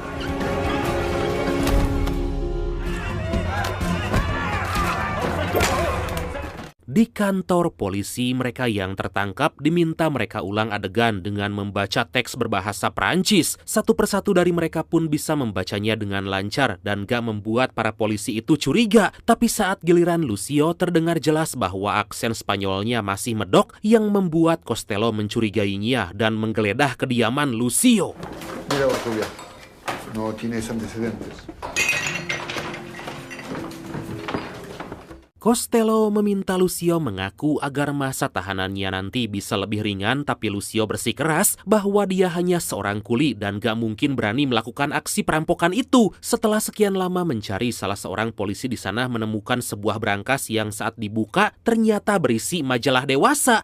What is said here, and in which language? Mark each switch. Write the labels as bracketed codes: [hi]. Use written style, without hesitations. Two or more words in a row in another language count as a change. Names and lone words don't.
[id] Di kantor polisi, mereka yang tertangkap diminta mereka ulang adegan dengan membaca teks berbahasa Perancis. Satu persatu dari mereka pun bisa membacanya dengan lancar dan gak membuat para polisi itu curiga. Tapi saat giliran Lucio, terdengar jelas bahwa aksen Spanyolnya masih medok yang membuat Costello mencurigainya dan menggeledah kediaman Lucio. [es] Mira, Bartubia, no tienes antecedentes. [id] Costello meminta Lucio mengaku agar masa tahanannya nanti bisa lebih ringan, tapi Lucio bersikeras bahwa dia hanya seorang kuli dan gak mungkin berani melakukan aksi perampokan itu. Setelah sekian lama mencari, salah seorang polisi di sana menemukan sebuah berangkas yang saat dibuka ternyata berisi majalah dewasa.